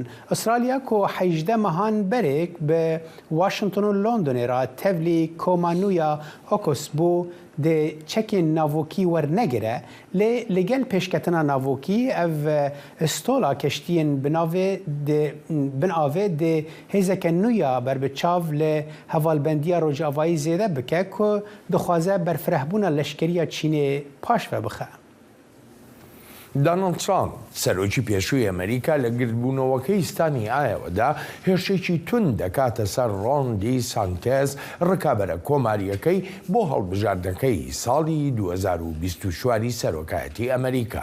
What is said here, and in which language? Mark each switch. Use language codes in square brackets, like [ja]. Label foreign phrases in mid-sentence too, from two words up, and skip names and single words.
[ku] Avustralya ku 18 mehan berêk bi Washington û Londonê ra tevlî komanûya AUKUS bû de çekên navokî wernegire lê li gel pêşketina navokî ev stola keştiyên bin avê de hêzeke nû ya berbiçav li hevalbendiya rojavayî zêde bike ku dixwaze berfirehbûna leşkeriya Çînê paş ve bixe. [ckb] دۆناڵد ترامپ سەرۆکی پێشووی ئەمریکا لە گردبوونەوەکەی ستانی ئایەوەدا هێرشێکی تون دەکاتە سەر ڕۆن دی سانتێز ڕکابەرە کۆماریەکەی بۆ هەڵبژاردنەکەی ساڵی 2024 سەرۆکایەتی ئەمریکا.